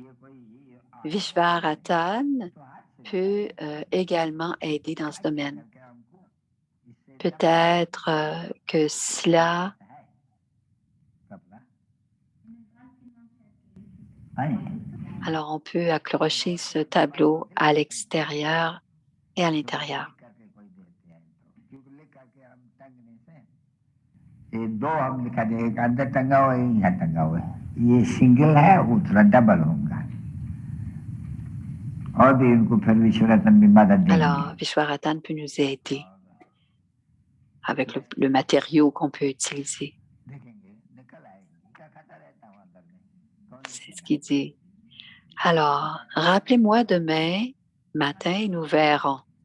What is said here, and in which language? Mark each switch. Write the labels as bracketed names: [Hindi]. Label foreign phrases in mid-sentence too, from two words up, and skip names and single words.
[French] Vishvaratan peut également aider dans ce domaine. Peut-être que cela alors on peut accrocher ce tableau à l'extérieur et à l'intérieur. [Hindi] दो हम लिखा दें एक अंदर टंगा हुआ है यहाँ टंगा हुआ है ये सिंगल है दूसरा डबल होगा और भी इनको फिर विश्वरत्न भी मदद देंगे [French] Alors Vishwaratan peut nous aider avec le matériau qu'on peut utiliser. C'est ce qu'il dit. Alors, rappelez-moi demain matin et nous verrons.